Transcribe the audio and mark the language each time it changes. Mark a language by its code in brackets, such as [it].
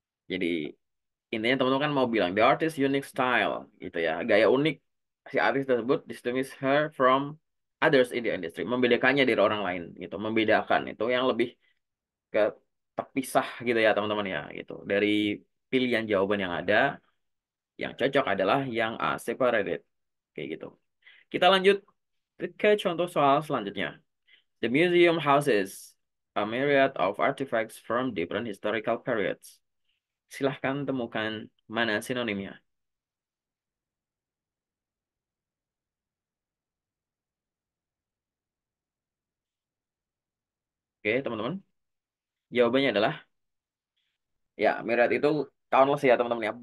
[id] Jadi intinya teman-teman kan mau bilang [en] the artist unique style [id] gitu ya, gaya unik si artis tersebut [en] distinguish her from others in the industry, [id] membedakannya dari orang lain gitu, membedakan itu yang lebih ke terpisah gitu ya teman-teman ya gitu. Dari pilihan jawaban yang ada, yang cocok adalah yang A, separated kayak gitu. Kita lanjut ke contoh soal selanjutnya. [en] The museum houses a myriad of artifacts from different historical periods. [id] Silahkan temukan mana sinonimnya. Oke, teman-teman. Jawabannya adalah ya, myriad itu countless ya, teman-teman ya.